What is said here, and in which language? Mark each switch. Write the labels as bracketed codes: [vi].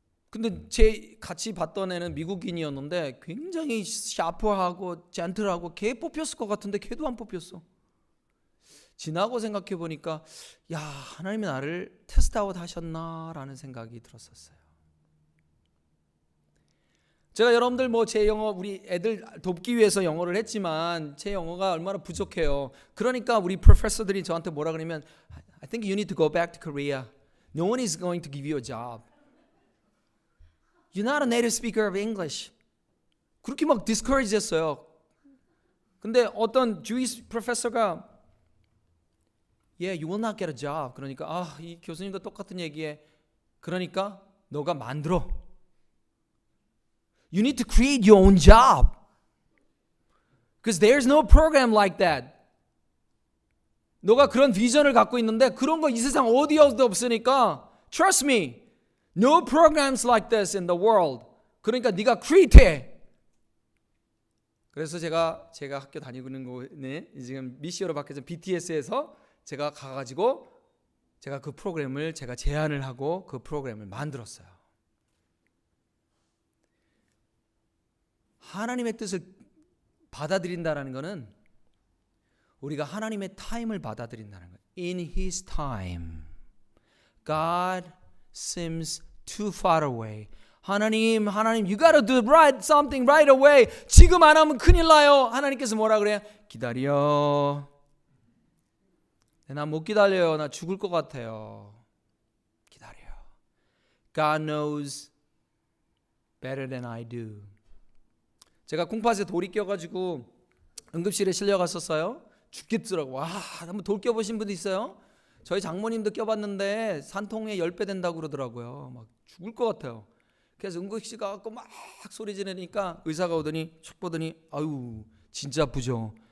[ko] 근데 제 같이 봤던 애는 미국인이었는데 굉장히 샤프하고 젠틀하고 걔 뽑혔을 것 같은데 걔도 안 뽑혔어. 지나고 생각해 보니까 야, 하나님이 나를 테스트아웃 하셨나라는 생각이 들었었어요. 제가 여러분들 뭐 제 영어 우리 애들 돕기 위해서 영어를 했지만 제 영어가 얼마나 부족해요. 그러니까 우리 프로페서들이 저한테 뭐라 그러면 [en] I think you need to go back to Korea. No one is going to give you a job. You're not a native speaker of English. [ko] 그렇게 막 discourage 했어요. 근데 어떤 [en] Jewish professor가 Yeah, you will not get a job. [ko] 그러니까 이 교수님도 똑같은 얘기에 그러니까 너가 만들어. [en] You need to create your own job. Because there's no program like that. [ko] 너가 그런 비전을 갖고 있는데 그런 거 이 세상 어디에도 없으니까 [en] Trust me. No programs like this in the world. [ko] 그러니까 네가 create 해. 그래서 제가 학교 다니고 있는 거는 지금 미시어로 바뀌어서 BTS에서 제가 가가지고 제가 그 프로그램을 제가 제안을 하고 그 프로그램을 만들었어요. 하나님의 뜻을 받아들인다라는 것은 우리가 하나님의 타임을 받아들인다는 거예요. [en] In His time, God seems too far away. [ko] 하나님, [en] you gotta do something right away. [ko] 지금 안 하면 큰일 나요. 하나님께서 뭐라 그래요? 기다려. 나 못 기다려요. 나 죽을 것 같아요. 기다려. [en] God knows better than I do. [ko] 제가 콩팥에 돌이 껴가지고 응급실에 실려갔었어요. 죽겠더라고. 와, 한번 돌 껴보신 분 있어요? 저희 장모님도 껴봤는데 산통에 10배 된다고 그러더라고요. 막 죽을 것 같아요. 그래서 응급실 가갖고 막 소리 지르니까 의사가 오더니 촉 보더니 아유 진짜 아프죠.